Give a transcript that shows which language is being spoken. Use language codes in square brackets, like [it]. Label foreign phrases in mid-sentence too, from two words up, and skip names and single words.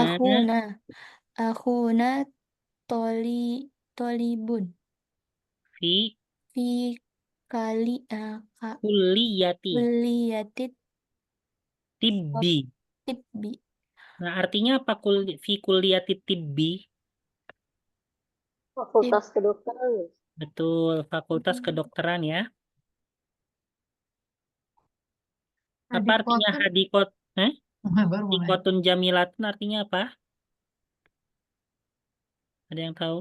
[ar] أخونا طالبٌ fi fi kulliyati kuliyatit tibbi. tibbi. [id] Nah, artinya apa [ar] في كلية الطب? [id] Fakultas kedokteran. Betul, fakultas kedokteran ya. Apa artinya hadikot? [ar] حديقةٌ جميلةٌ [id] artinya apa? Ada yang tahu?